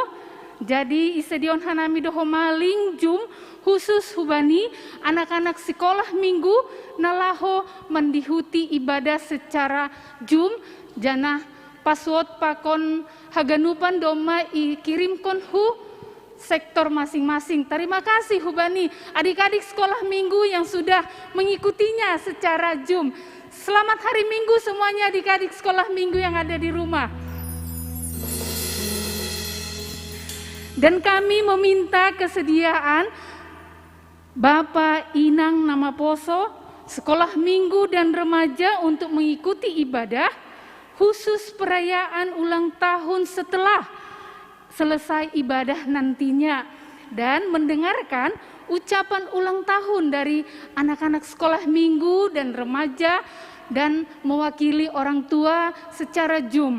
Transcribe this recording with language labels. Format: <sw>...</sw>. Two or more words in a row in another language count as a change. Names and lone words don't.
<bts>Jadi isedion hanami doho maling jum khusus hubani</bts> <id>anak-anak sekolah minggu</id> <bts>nalaho mendihuti</bts> <id>ibadah secara jum</id> <bts>jana password pakon haganupan doma ikirimkon hu</bts> <id>sektor masing-masing. Terima kasih hubani adik-adik sekolah minggu yang sudah mengikutinya secara jum. Selamat hari minggu semuanya adik-adik sekolah minggu yang ada di rumah. Dan kami meminta kesediaan Bapak Inang nama poso, sekolah minggu dan remaja untuk mengikuti ibadah khusus perayaan ulang tahun setelah selesai ibadah nantinya dan mendengarkan ucapan ulang tahun dari anak-anak sekolah minggu dan remaja dan mewakili orang tua secara Zoom.</id>